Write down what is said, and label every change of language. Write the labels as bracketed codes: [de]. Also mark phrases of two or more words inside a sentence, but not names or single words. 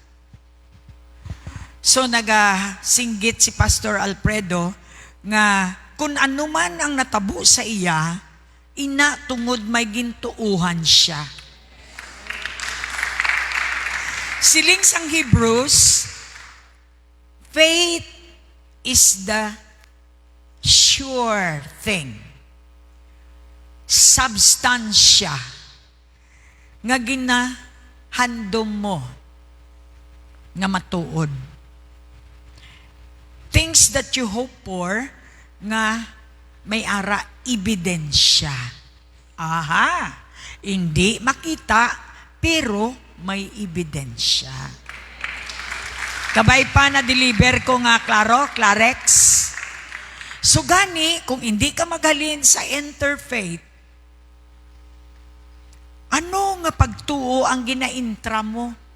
[hil] So nagasinggit si Pastor Alfredo nga kung ano man ang natabo sa iya, ina tungod may gintuuhan siya. Siling sang [en] Hebrews, faith is the sure thing. [hil] Substansya nga ginahandom mo nga matuod. [en] Things that you hope for [hil] nga may ara ebidensya. Aha, hindi makita pero may ebidensya. Kabay pa na deliver ko nga klaro, Clarex. So gani, kung hindi ka maghalin sa interfaith, ano nga pagtuo ang ginaintra mo?